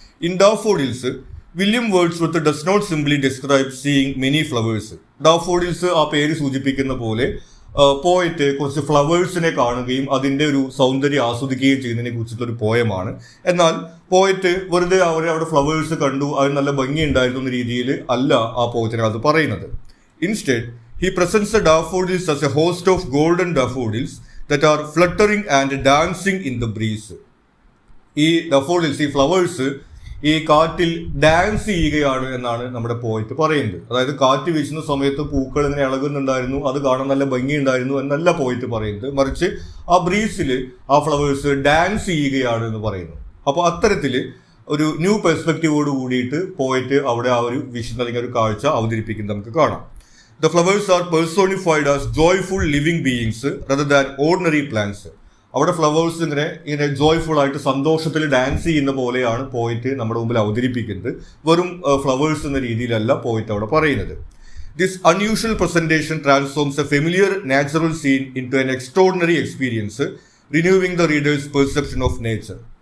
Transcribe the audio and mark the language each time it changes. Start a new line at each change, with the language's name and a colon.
English: In daffodils William Wordsworth does not simply describe seeing many flowers.
Malayalam: Daffodils ആ പേര് സൂചിപ്പിക്കുന്ന പോലെ പോയറ്റ് കുറച്ച് ഫ്ലവേഴ്സിനെ കാണുകയും അതിൻ്റെ ഒരു സൗന്ദര്യം ആസ്വദിക്കുകയും ചെയ്യുന്നതിനെ കുറിച്ചിട്ടുള്ള ഒരു പോയമാണ്. എന്നാൽ പോയറ്റ് വെറുതെ അവിടെ ഫ്ലവേഴ്സ് കണ്ടു, അത് നല്ല ഭംഗിയുണ്ടായിരുന്നു എന്ന രീതിയിൽ അല്ല ആ പോയത്തിനകത്ത് പറയുന്നത്.
English: Instead he presents the daffodils as a host of golden daffodils that are fluttering and dancing in the breeze.
Malayalam: ഈ ഡാഫോഡിൽസ്, ഈ ഫ്ലവേഴ്സ് ഈ കാറ്റിൽ ഡാൻസ് ചെയ്യുകയാണ് എന്നാണ് നമ്മുടെ പോയറ്റ് പറയുന്നത്. അതായത് കാറ്റ് വീശുന്ന സമയത്ത് പൂക്കൾ ഇങ്ങനെ ഇളകുന്നുണ്ടായിരുന്നു, അത് കാണാൻ നല്ല ഭംഗിയുണ്ടായിരുന്നു എന്നല്ല പോയറ്റ് പറയുന്നത്. മറിച്ച് ആ ബ്രീസിൽ ആ ഫ്ലവേഴ്സ് ഡാൻസ് ചെയ്യുകയാണ് എന്ന് പറയുന്നു. അപ്പോൾ അത്തരത്തിൽ ഒരു ന്യൂ പെർസ്പെക്റ്റീവോട് കൂടിയിട്ട് പോയറ്റ് അവിടെ ആ ഒരു വിഷൻ അല്ലെങ്കിൽ ഒരു കാഴ്ച അവതരിപ്പിക്കുന്നത് നമുക്ക് കാണാം.
English: The flowers are personified as joyful living beings rather than ordinary plants.
Malayalam: അവിടെ ഫ്ലവേഴ്സ് ഇങ്ങനെ ജോയ്ഫുൾ ആയിട്ട് സന്തോഷത്തിൽ ഡാൻസ് ചെയ്യുന്ന പോലെയാണ് പോയിറ്റ് നമ്മുടെ മുമ്പിൽ അവതരിപ്പിക്കുന്നത്. വെറും ഫ്ലവേഴ്സ് എന്ന രീതിയിലല്ല പോയിറ്റ് അവിടെ പറയുന്നത്.
English: This unusual presentation transforms a familiar natural scene into an extraordinary experience, renewing the reader's perception of nature.